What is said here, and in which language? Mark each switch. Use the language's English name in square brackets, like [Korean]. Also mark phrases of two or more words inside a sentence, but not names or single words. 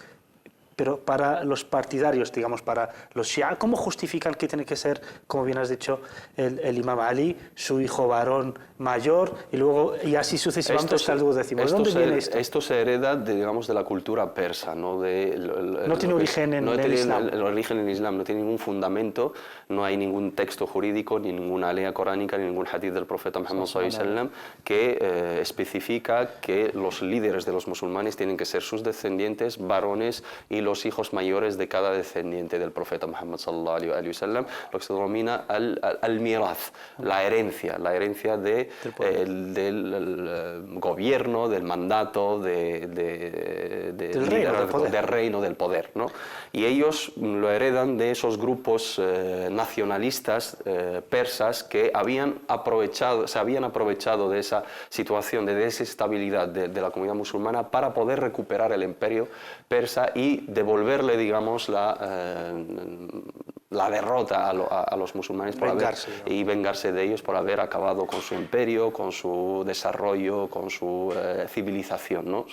[Spanish] Pero para los partidarios, digamos, para los Shia, ¿cómo justifican que tiene que ser, como bien has dicho, el imam Ali, su hijo varón mayor, y así sucesivamente hasta el duodécimo? ¿De dónde viene esto? Esto se hereda, de la cultura persa, ¿no? No tiene origen en el Islam. El origen en el Islam no tiene ningún fundamento, no hay ningún texto jurídico, ni ninguna ley coránica, ni ningún hadith del profeta Muhammad [Arabic] صلى الله عليه وسلم [Spanish] que especifica que los líderes de los musulmanes tienen que ser sus descendientes varones y los hijos mayores de cada descendiente del profeta Muhammad [Arabic] صلى الله عليه وسلم, [Spanish] lo que se denomina al-miraz, la herencia del gobierno, del mandato, del reino, del poder, ¿no? Y ellos lo heredan de esos grupos nacionalistas persas que se habían aprovechado de esa situación de desestabilidad de la comunidad musulmana para poder recuperar el imperio persa y devolverle, digamos, la derrota a los musulmanes y vengarse de ellos por haber acabado con su imperio, con su desarrollo, con su civilización, ¿no?